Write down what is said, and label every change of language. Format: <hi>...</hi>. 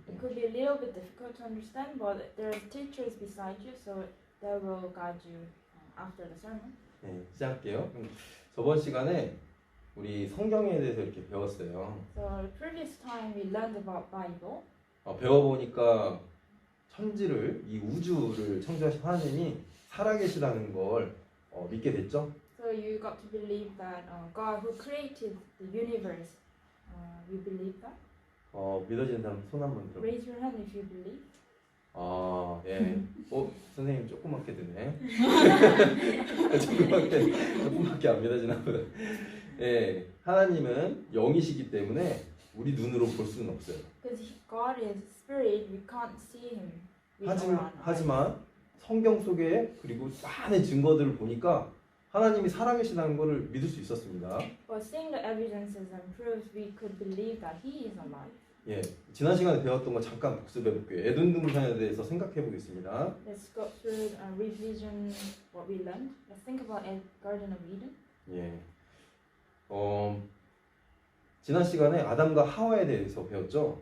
<en>It could be a little bit difficult to understand, but there are teachers beside you, so they will guide you after the sermon.</en> <ko>네, 시작할게요. 저번 시간에 우리 성경에 대해서 이렇게 배웠어요.</ko> <en>So previous time we learned about Bible.</en> <ko>배워보니까 천지를, 이 우주를 창조하신 하나님이 살아계시다는 걸 믿게 됐죠.</ko> <en>So you got to believe that God who created the universe. You believe that?</en> <ko>믿어지는 사람 손 한번 들어.</ko> <en>Raise your hand if you believe.</en> <ko>예. 선생님 조그맣게 드네. 조그맣게 안 믿어지나 보다. 예, 하나님은 영이시기 때문에 우리 눈으로 볼 수는 없어요.</ko> <en>Because God is spirit, we can't see Him with our own eyes.</en> <ko>하지만 성경 속에 그리고 많은 증거들을 보니까 하나님이 살아계시다는 것을 믿을 수 있었습니다.</ko> <en>But seeing the evidences and proofs, we could believe that He is alive.</en> <ko>예, 지난 시간에 배웠던 거 잠깐 복습해 볼게요. 에덴 동산에 대해서 생각해 보겠습니다.</ko> <en>Let's go through and revision what we learned. Let's think about Garden of Eden.</en> <ko>예, 지난 시간에 아담과 하와에 대해서 배웠죠.</ko>